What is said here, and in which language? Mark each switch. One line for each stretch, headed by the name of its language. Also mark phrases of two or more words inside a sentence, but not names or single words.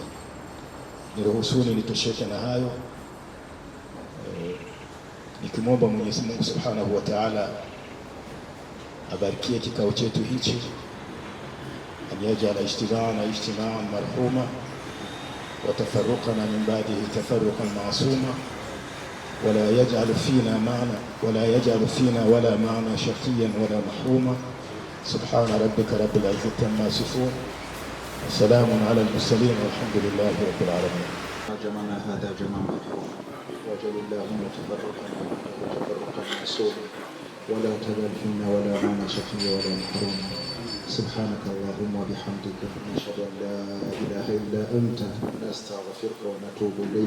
Swahili: Niruhusuni nitosheke na hayo, nikimwomba Mwenyezi Mungu
Arabic: سبحانه وتعالى
Swahili: abarikie kikao chetu hichi,
Arabic: أن يجعل اجتماعنا اجتماعا مرحوما وتفرقنا من بعده تفرقا معصوما ولا يجعل فينا ولا معنا شقيا ولا محروما. سبحان ربك رب العزة عما يصفون وسلام على المرسلين والحمد لله رب العالمين. جمعنا هذا جمع مرحوم وجل اللهم تفرقنا وتفرقا معصوما ولا تجعل فينا ولا معنا شقيا ولا محروما. سبحانك اللهم وبحمدك نشهد ان لا اله الا انت نستغفرك ونتوب اليك.